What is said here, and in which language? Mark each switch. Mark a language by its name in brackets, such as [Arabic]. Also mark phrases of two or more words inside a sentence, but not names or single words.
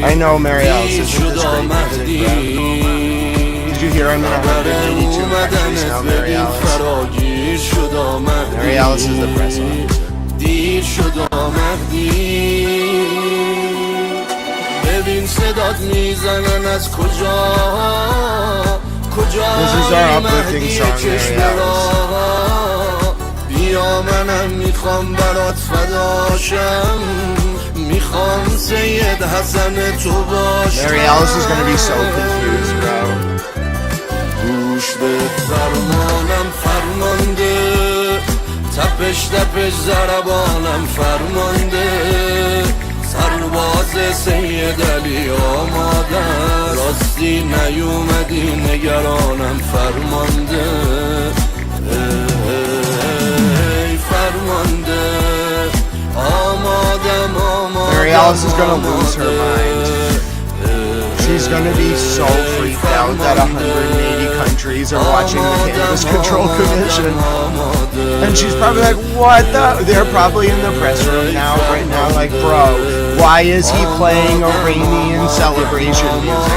[English] I know Mary Alice [Persian] دیر [English] isn't this [Persian] شد [English] great music, bro. Did you hear I'm in 182 countries now, Mary Alice? [Persian] فراگیر شد [English] Mary Alice is the press officer. [Persian] دیر شد مهدی ببین صدات میزنن از کجا [English] This is our uplifting song, Mary Alice. [Persian] بیا منم میخوام برات فداشم میخوام سید حسن تو باشم [English] Mary Alice is gonna be so confused, bro. [Persian] گوش به فرمانم فرمانده تپش تپش ضربانم فرمانده سرباز سید علی آمادن راستی نیومدی نگرانم فرمانده ای فرمانده آمادم آمادم [English] Mary Alice is gonna lose her mind. She's gonna be so freaked out that 180 countries are watching the Cannabis Control Commission. And she's probably like, what the? They're probably in the press room now, right now, like, bro, why is he playing Iranian celebration music?